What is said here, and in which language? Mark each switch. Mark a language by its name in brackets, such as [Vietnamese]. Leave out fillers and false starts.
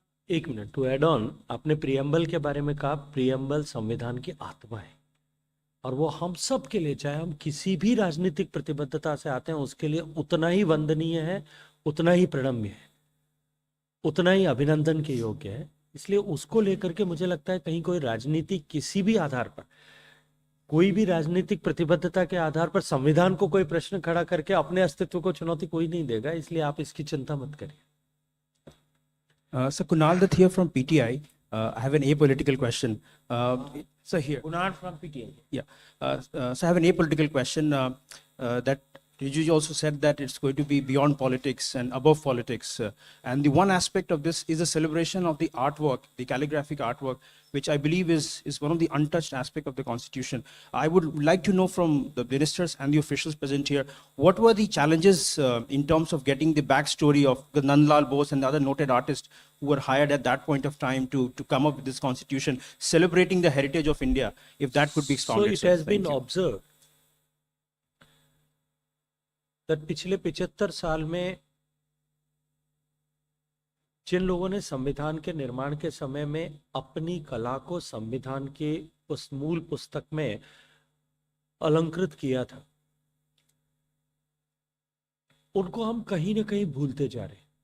[Hindi] एक minute, [English] to add on, [Hindi] आपने preamble के बारे में कहा। प्रियम्बल संविधान की आत्मा है और वो हम सब के लिए, चाहे हम किसी भी राजनीतिक प्रतिबद्धता से आते हैं, उसके लिए उतना ही वंदनीय है, उतना ही प्रणम्य है, उतना ही अभिनंदन के योग्य है। इसलिए उसको लेकर के मुझे लगता है कहीं कोई राजनीति किसी भी आधार पर, कोई भी राजनीतिक प्रतिबद्धता के आधार पर संविधान को कोई प्रश्न खड़ा करके अपने अस्तित्व को चुनौती कोई नहीं देगा। इसलिए आप इसकी चिंता मत करिए। [English] So Kunal Dutt here from PTI. I have an apolitical question. So here. Kunal from PTI. Yeah. So I have an apolitical question that Riju also said that it's going to be beyond politics and above politics. And the one aspect of this is a celebration of the artwork, the calligraphic artwork, which I believe is one of the untouched aspect of the Constitution. I would like to know from the ministers and the officials present here, what were the challenges in terms of getting the backstory of the Nandlal Bose and the other noted artists who were hired at that point of time to come up with this Constitution, celebrating the heritage of India, if that could be expounded. So it has been observed that [Hindi] पिछले 75 साल में जिन लोगों ने संविधान के निर्माण के समय में अपनी कला को संविधान के उस मूल पुस्तक में अलंकृत किया था, उनको हम कहीं ना कहीं भूलते जा रहे हैं।